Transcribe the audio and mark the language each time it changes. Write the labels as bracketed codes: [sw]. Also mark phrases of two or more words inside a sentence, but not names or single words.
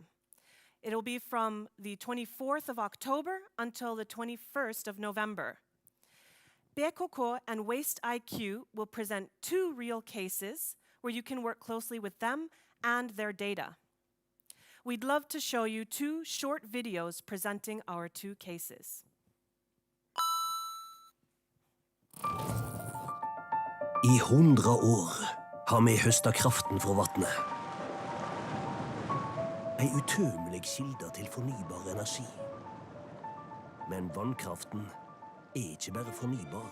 [en] It'll be from the 24th of October until the 21st of November. BKK and Waste IQ will present 2 real cases where you can work closely with them and their data. We'd love to show you 2 short videos presenting our 2 cases. [no] I 100 år har vi høstet kraften fra vattnet. En utømmelig kilde til fornybar energi. Men vannkraften ikke bare fornybar.